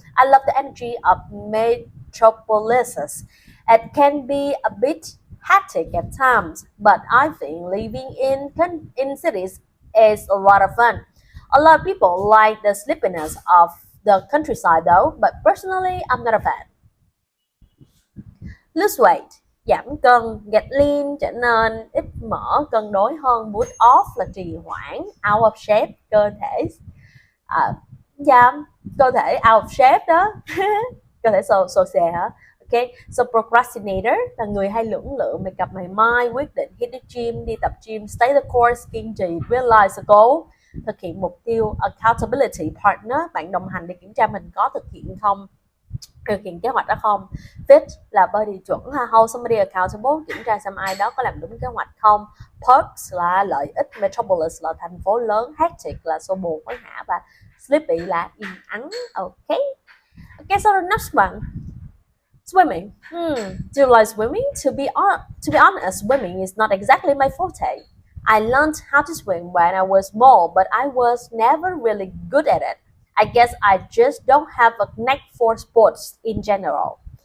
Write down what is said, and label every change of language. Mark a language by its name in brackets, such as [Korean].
[English] I love the energy of metropolises. It can be a bit hectic at times, but I think living in cities is a lot of fun. A lot of people like the sleepiness of the countryside though, but personally, I'm not a fan. Lose weight, [Vietnamese] giảm cân, [English] get lean, [Vietnamese] trở nên ít mỡ, cân đối hơn, [English] put off [Vietnamese] là trì hoãn, [English] out of shape, [Vietnamese] cơ thể à, dạ, cơ thể [English] out of shape [Vietnamese] đó, cơ thể xồ xề hả? [English] Ok, so procrastinator [Vietnamese] là người hay lưỡng lự, mày cặp mày mai, quyết định [English] hit the gym, [Vietnamese] đi tập gym, [English] stay the course, [Vietnamese] kiên trì, [English] realize the goal, [Vietnamese] thực hiện mục tiêu, [English] accountability partner, [Vietnamese] bạn đồng hành để kiểm tra mình có thực hiện kế hoạch đó không. [English] Fit [Vietnamese] là body chuẩn ha, [English] hold somebody accountable, [Vietnamese] kiểm tra xem ai đó có làm đúng kế hoạch không. [English] Perks [Vietnamese] là lợi ích, [English] metropolis [Vietnamese] là thành phố lớn, [English] hectic [Vietnamese] là xô bồ hối hả, và [English] sleepy [Vietnamese] là yên ắng. [English] Ok, okay, so the next one, swimming. Do you like swimming? To be honest, swimming is not exactly my forte. I learned how to swim when I was small, but I was never really good at it. I guess I just don't have a knack for sports in general.